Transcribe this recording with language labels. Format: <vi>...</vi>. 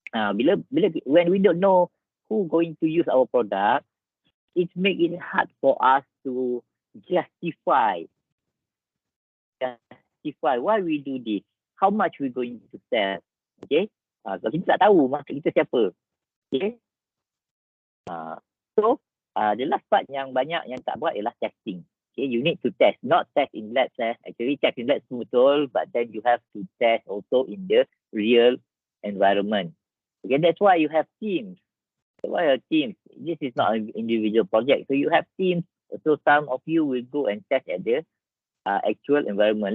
<en>When we don't know who going to use our product, it make it hard for us to justify why we do this, how much we going to sell. Okay, so</en> <ms>kita tak tahu market kita siapa.</ms> <en>Okay, so the last part</en> <ms>yang banyak yang tak buat ialah testing.</ms> <en>Okay, you need to test, not test in labs. Actually test in labs betul, but then you have to test also in the real environment. Okay, that's why you have teams. Why are teams? This is not an individual project, so you have teams. So some of you will go and test at the actual environment.</en>